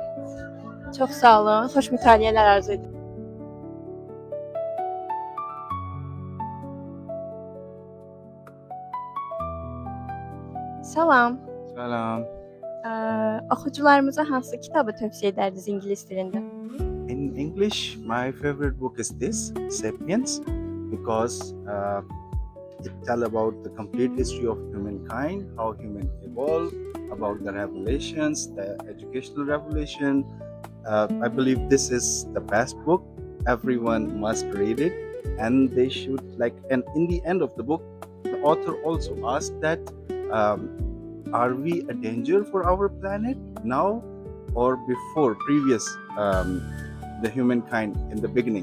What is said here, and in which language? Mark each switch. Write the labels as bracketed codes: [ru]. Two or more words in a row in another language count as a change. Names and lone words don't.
[az] Çox sağ olun. Xoş mütaliələr arzu edirəm. Salam. Salam. Oxucularımıza hansı kitabı tövsiyə edərdiniz ingilis dilində? [en] In English, my favorite book is this, Sapiens, because it tells about the complete history of humankind, how humans evolved, about the revelations, the educational revelation. I believe this is the best book. Everyone must read it, and they should and in the end of the book, the author also asked that, are we a danger for our planet now or before previous the humankind in the beginning?